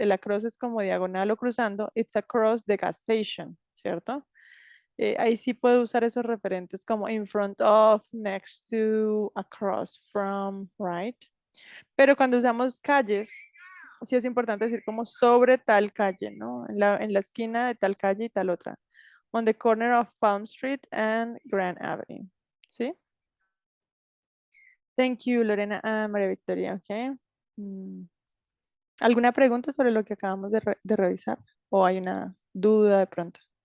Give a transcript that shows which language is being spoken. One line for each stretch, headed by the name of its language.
Spanish: El across es como diagonal o cruzando.
English: It's across the gas station,
Spanish: ¿cierto? Ahí sí puedo usar esos referentes como
English: in front of, next to, across from, right?
Spanish: Pero cuando usamos calles, sí es importante decir como sobre tal calle, ¿no? En la esquina de tal calle y tal otra.
English: On the corner of Palm Street and Grand Avenue.
Spanish: ¿Sí?
English: Thank you, Lorena and María Victoria, ok.
Spanish: Mm, ¿Alguna pregunta sobre lo que acabamos de revisar? ¿O hay una duda de pronto?